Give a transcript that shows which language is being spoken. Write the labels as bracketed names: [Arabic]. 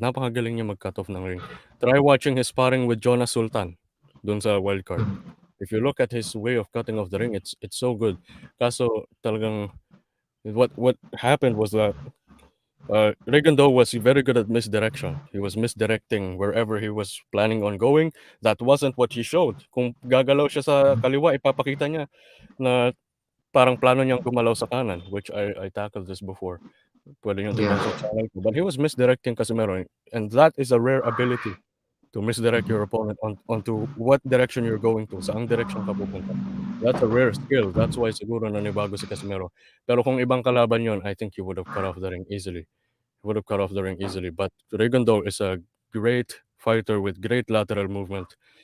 [Filipino] Napakagaling niya mag-cut off ng ring. [English] Try watching his sparring with Jonas Sultan [Filipino] dun sa wildcard. [English] If you look at his way of cutting off the ring, it's so good. [Filipino] Kaso talagang [English] what happened was that Rigondeaux was very good at misdirection. He was misdirecting wherever he was planning on going. That wasn't what he showed. [Filipino] Kung gagalaw siya sa kaliwa, ipapakita niya na parang plano niyang gumalaw sa kanan, [English] which I tackled this before. [Filipino] Pwede niyong tignan sa Yeah. channel ko. [English] But he was misdirecting Casimero, and that is a rare ability to misdirect your opponent onto what direction you're going to, [Filipino] saang direction ka pupunta. [English] That's a rare skill. That's why [Filipino] siguro nanibago si Casimero. Pero kung ibang kalaban yon, [English] I think he would have cut off the ring easily. He would have cut off the ring easily. But Rigondeaux is a great fighter with great lateral movement.